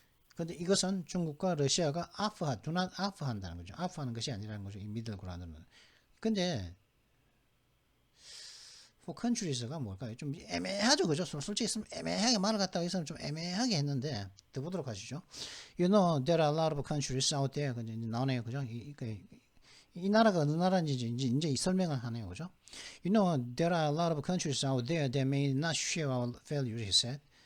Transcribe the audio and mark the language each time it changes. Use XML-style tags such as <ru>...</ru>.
<ko>그런데 이것은 중국과 러시아가</ko> <en>do not offer</en> <ko>한다는 거죠. offer하는 것이 아니라는 거죠. 이 middle ground는. 근데</ko> <en>for countries</en> <ko>가 뭘까요? 좀 애매하죠, 그죠? 솔직히 있으면 애매하게 말을 갖다가 있으면 좀 애매하게 했는데 더 보도록 하시죠.</ko> <en>You know there are a lot of countries out there.</en> <ko>근데 나오네요, 그죠? 이 나라가 어느 나라인지 이제 설명을 하네요, 그죠?</ko> <en>You know, there are a lot of countries out there that may not share our values, he said.</en>